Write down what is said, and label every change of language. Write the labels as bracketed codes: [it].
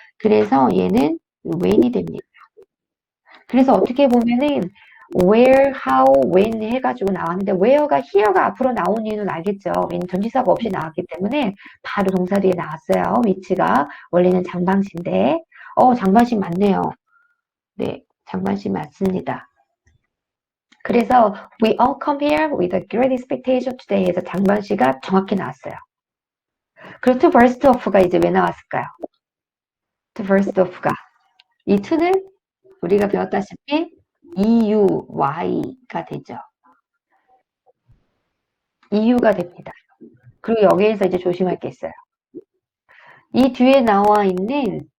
[ko] 그래서 얘는 when이 됩니다. 그래서 어떻게 보면은 where, how, when 해가지고 나왔는데 where가 here가 앞으로 나온 이유는 알겠죠. 왜냐면 전치사가 없이 나왔기 때문에 바로 동사 뒤에 나왔어요. 위치가 원래는 장방시인데 장방시 맞네요. 네, 장방시 맞습니다. 그래서 [en] we all come here with a great expectation today [ko] 해서 장방시가 정확히 나왔어요. 그리고 [en] to burst off [ko] 가 이제 왜 나왔을까요? to burst off가 이 to는 우리가 배웠다시피 EUY가 되죠. EU가 됩니다. 그리고 여기에서 이제 조심할 게 있어요. 이 뒤에 나와 있는